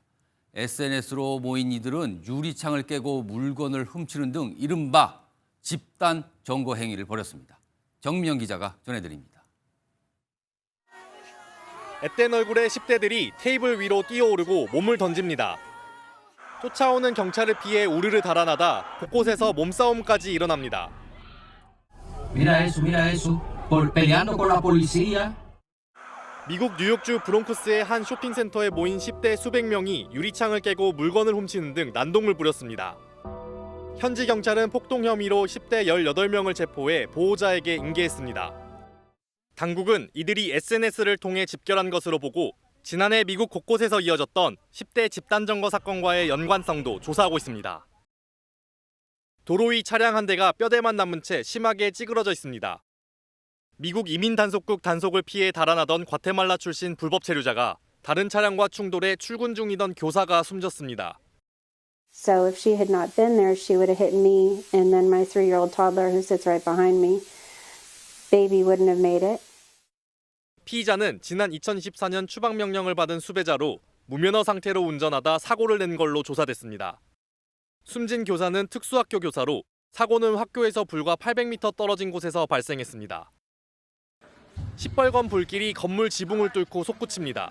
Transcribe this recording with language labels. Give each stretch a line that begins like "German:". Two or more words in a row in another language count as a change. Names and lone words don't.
Korean: SNS로 모인 이들은 유리창을 깨고 물건을 훔치는 등 이른바 집단 점거 행위를 벌였습니다. 정미영 기자가 전해드립니다. 앳된 얼굴의 10대들이 테이블 위로 뛰어오르고 몸을 던집니다. 쫓아오는 경찰을 피해 우르르 달아나다 곳곳에서 몸싸움까지 일어납니다.
Spanish: Mira eso, peleando con la policía.
Korean: 미국 뉴욕주 브롱크스의 한 쇼핑센터에 모인 10대 수백 명이 유리창을 깨고 물건을 훔치는 등 난동을 부렸습니다. 현지 경찰은 폭동 혐의로 10대 18명을 체포해 보호자에게 인계했습니다. 당국은 이들이 SNS를 통해 집결한 것으로 보고 지난해 미국 곳곳에서 이어졌던 10대 집단 점거 사건과의 연관성도 조사하고 있습니다. 도로 위 차량 한 대가 뼈대만 남은 채 심하게 찌그러져 있습니다. 미국 이민 단속국 단속을 피해 달아나던 과테말라 출신 불법 체류자가 다른 차량과 충돌해 출근 중이던 교사가 숨졌습니다.
English: So if she had not been there, she would have hit me and then my 3-year-old toddler who sits right behind me. baby wouldn't have made it.
Korean: 피의자는 지난 2024년 추방명령을 받은 수배자로 무면허 상태로 운전하다 사고를 낸 걸로 조사됐습니다. 숨진 교사는 특수학교 교사로 사고는 학교에서 불과 800m 떨어진 곳에서 발생했습니다. 시뻘건 불길이 건물 지붕을 뚫고 솟구칩니다.